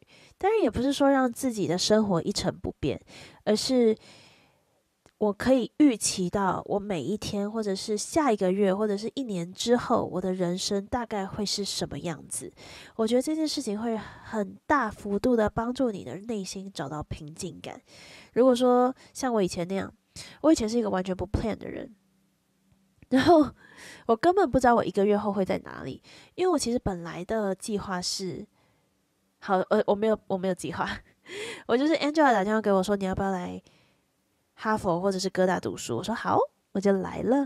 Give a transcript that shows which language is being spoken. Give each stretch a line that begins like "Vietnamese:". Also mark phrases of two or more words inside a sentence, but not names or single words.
Chinese: 當然也不是說讓自己的生活一成不變，而是我可以預期到我每一天，或者是下一個月，或者是1年之後，我的人生大概會是什麼樣子。我覺得這件事情會很大幅度的幫助你的內心找到平靜感。如果說像我以前那樣，我以前是一個完全不 plan 的人，然後我根本不知道我1個月後會在哪裡，因為我其實本來的計劃是，我沒有計劃，我就是 Angela 打電話給我說，你要不要來哈佛或者是哥大讀書？我說好，我就來了。